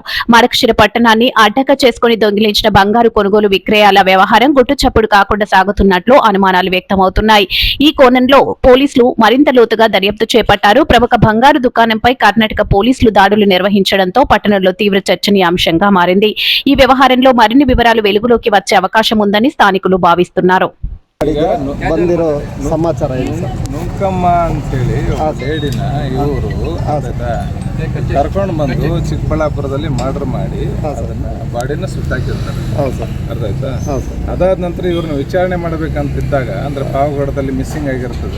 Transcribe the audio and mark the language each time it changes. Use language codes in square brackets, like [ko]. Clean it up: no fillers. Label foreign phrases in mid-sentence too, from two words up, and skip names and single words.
[te] మడకశిర పట్టణాన్ని అడ్డగా చేసుకుని దొంగిలించిన బంగారు కొనుగోలు విక్రయాల వ్యవహారం గుట్టుచప్పుడు కాకుండా సాగుతున్నట్లు అనుమానాలు వ్యక్తమవుతున్నాయి. ఈ కోణంలో పోలీసులు మరింత లోతుగా దర్యాప్తు చేపట్టారు. ప్రముఖ బంగారు దుకాణంపై కర్ణాటక పోలీసులు దాడులు నిర్వహించడంతో పట్టణంలో తీవ్ర చర్చనీయాంశంగా మారింది. ఈ వ్యవహారంలో మరిన్ని వివరాలు వెలుగులోకి వచ్చే అవకాశం ఉందని స్థానికులు భావిస్తున్నారు. [kn] ಬಂದಿರೋ ಸಮಾಚಾರ ಏನು ಸರ್? ನುಂಕಮ್ಮ ಅಂತೇಳಿ ಲೇಡಿನ ಇವರು ಕರ್ಕೊಂಡು ಬಂದು ಚಿಕ್ಕಬಳ್ಳಾಪುರದಲ್ಲಿ ಮರ್ಡರ್ ಮಾಡಿ ಅದನ್ನ ಬಾಡಿನ ಸುತ್ತಾಕಿರ್ತಾರೆ. ಹೌದು ಸರ್. ಅರ್ಥ ಆಯ್ತಾ? ಹೌದು ಸರ್. ಅದಾದ ನಂತರ ಇವ್ರನ್ನ ವಿಚಾರಣೆ ಮಾಡಬೇಕಂತಿದ್ದಾಗ ಅಂದ್ರೆ ಪಾವಗಡದಲ್ಲಿ ಮಿಸ್ಸಿಂಗ್ ಆಗಿರ್ತದೆ.